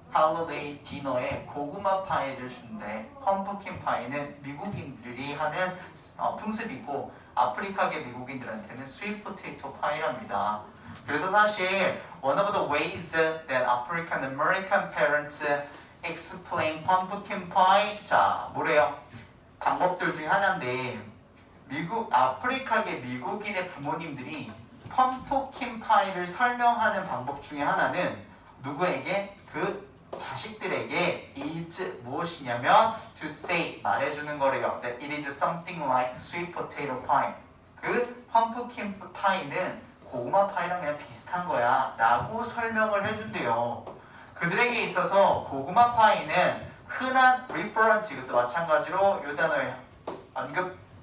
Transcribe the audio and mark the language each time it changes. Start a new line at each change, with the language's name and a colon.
Korean: holiday 디너에 고구마 파이를 준대. 펌프킨 파이는 미국인들이 하는 풍습이고 아프리카계 미국인들한테는 sweet potato 파이랍니다. 그래서 사실
English: one of the ways that African American parents explain pumpkin pie
Korean: 자 뭐래요? 방법들 중에 하나인데 아프리카계 미국인의 부모님들이 펌프킨 파이를 설명하는 방법 중에 하나는 누구에게? 그 자식들에게 is 무엇이냐면
English: to say
Korean: 말해주는 거래요.
English: That it is something like sweet potato pie.
Korean: 그 펌프킨 파이는 고구마 파이랑 그냥 비슷한 거야 라고 설명을 해준대요. 그들에게 있어서 고구마 파이는 흔한 reference 이것도 마찬가지로 요 단어에 언급